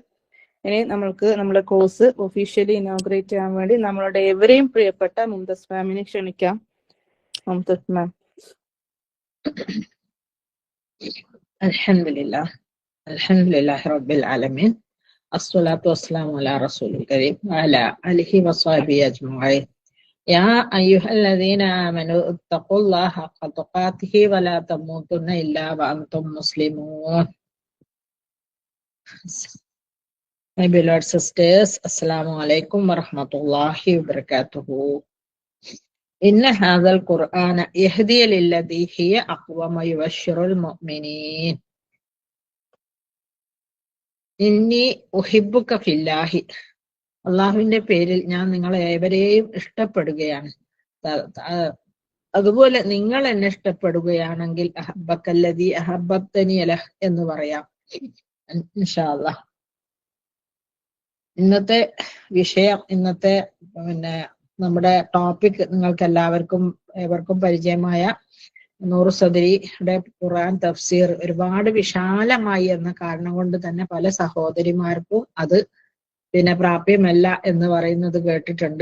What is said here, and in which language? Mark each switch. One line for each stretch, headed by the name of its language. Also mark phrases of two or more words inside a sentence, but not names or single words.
Malayalam: ഇനി നമ്മൾക്ക് നമ്മുടെ കോഴ്സ്
English: officially inaugurate
Malayalam: ചെയ്യാൻ വേണ്ടി നമ്മളുടെ എവരെയും പ്രിയപ്പെട്ട മുംതസ് മാമിനെ ക്ഷണിക്കാം. മുംതസ് മാം.
Arabic: الحمد لله رب العالمين. الصلاة والسلام على الرسول الكريم وعلى آله وصحبه أجمعين. يا أيها الذين آمنوا اتقوا الله حق تقاته ولا تموتن إلا وأنتم مسلمون.
English: My beloved sisters,
Arabic: السلام عليكم ورحمة الله وبركاته. إن هذا القرآن يهدي للتي هي أقوم ويبشر المؤمنين. إني أحبك في الله.
Malayalam: അള്ളാഹുവിന്റെ പേരിൽ ഞാൻ നിങ്ങളെ ഏവരെയും ഇഷ്ടപ്പെടുകയാണ്. അതുപോലെ നിങ്ങൾ എന്നെ ഇഷ്ടപ്പെടുകയാണെങ്കിൽ
Arabic: أحبك الذي أحببتني له
Malayalam: എന്ന് പറയാം
Arabic: إن شاء الله.
Malayalam: ഇന്നത്തെ വിഷയം, ഇന്നത്തെ നമ്മുടെ ടോപ്പിക് നിങ്ങൾക്ക് ഏവർക്കും പരിചയമായ നൂറ് സദരിയുടെ ഖുർആൻ തഫ്സീർ ഒരുപാട് വിശാലമായി എന്ന കാരണം കൊണ്ട് തന്നെ പല സഹോദരിമാർക്കും അത് പ്രാപ്യമല്ല എന്ന് പറയുന്നത് കേട്ടിട്ടുണ്ട്.